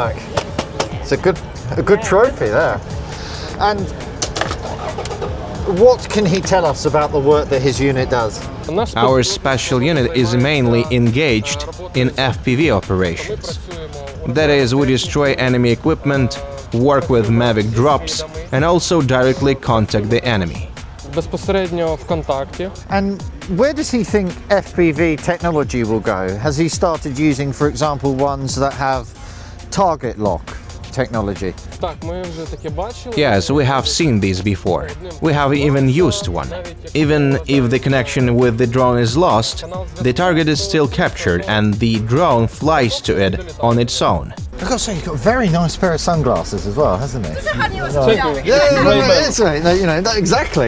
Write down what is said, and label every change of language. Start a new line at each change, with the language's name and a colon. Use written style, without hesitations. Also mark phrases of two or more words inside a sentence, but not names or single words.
English: Like, it's a good trophy there. And what can he tell us about the work that his unit does? Our special unit is mainly engaged in FPV operations. That is, we destroy enemy equipment, work with Mavic drops, and also directly contact the enemy.
Ukrainian: Безпосередньо в контакті.
English: And where does he think FPV technology will go? Has he started using, for example, ones that have target lock technology?
Ukrainian: Так, ми вже таке бачили.
English: Yes, we have seen these before. We have even used one. Even if the connection with the drone is lost, the target is still captured and the drone flies to it on its own. I've got to say, he's got a very nice pair of sunglasses as well, hasn't he? Exactly.